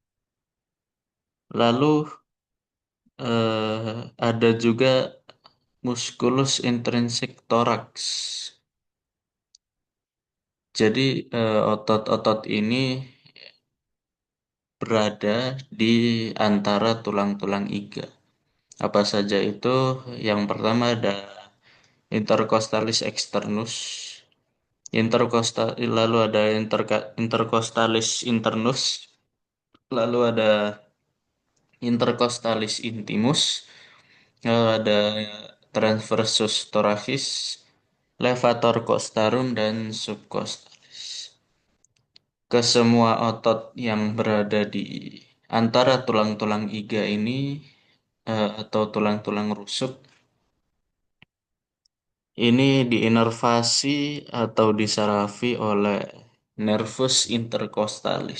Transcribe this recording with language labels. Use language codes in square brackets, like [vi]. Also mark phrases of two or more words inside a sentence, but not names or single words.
[id] Lalu ada juga [la] musculus intrinsic thorax. [id] Jadi otot-otot ini berada di antara tulang-tulang iga. Apa saja itu? Yang pertama ada [la] intercostalis externus, [id] lalu ada [la] intercostalis internus, [id] lalu ada [la] intercostalis intimus, [id] lalu ada [la] transversus thoracis, levator costarum [id] dan subcostalis. Kesemua otot yang berada di antara tulang-tulang iga ini atau tulang-tulang rusuk ini diinervasi atau disarafi oleh [la] nervus intercostalis.